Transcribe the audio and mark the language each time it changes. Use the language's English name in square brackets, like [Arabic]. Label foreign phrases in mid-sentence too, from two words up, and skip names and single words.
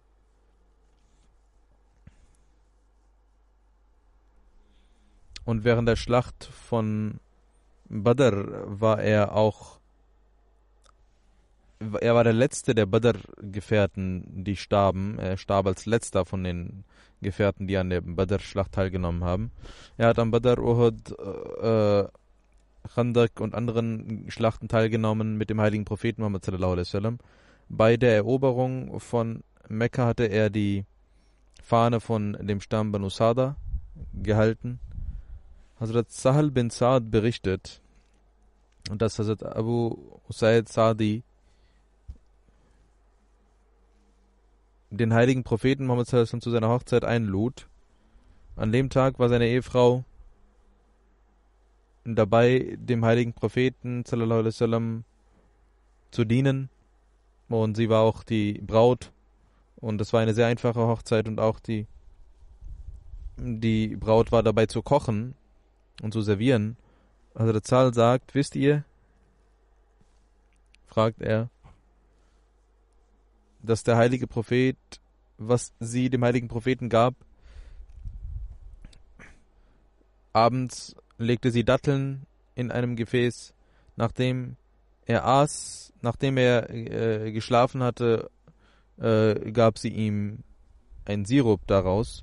[German] Und während der Schlacht von Badr war er der letzte der Badr-Gefährten, die starben. Er starb als letzter von den Gefährten, die an der Badr-Schlacht teilgenommen haben. Er hat am Badr, Uhud, Khandak und anderen Schlachten teilgenommen mit dem heiligen Propheten Muhammad [Arabic] صلى الله عليه وسلم. [German] Bei der Eroberung von Mekka hatte er die Fahne von dem Stamm Banu Sada gehalten. Hazrat Sahal bin Sa'd berichtet, dass Hazrat Abu Usaid Sa'di den heiligen Propheten Muhammad [Arabic] صلى الله عليه وسلم [German] zu seiner Hochzeit einlud. An dem Tag war seine Ehefrau dabei, dem heiligen Propheten [Arabic] صلى الله عليه وسلم [German] zu dienen, und sie war auch die Braut, und es war eine sehr einfache Hochzeit, und auch die Braut war dabei zu kochen und zu servieren. Also der Zal sagt: Wisst ihr, fragt er, dass der heilige Prophet, was sie dem heiligen Propheten gab, abends legte sie Datteln in einem Gefäß, nachdem er aß, nachdem er geschlafen hatte, gab sie ihm einen Sirup daraus.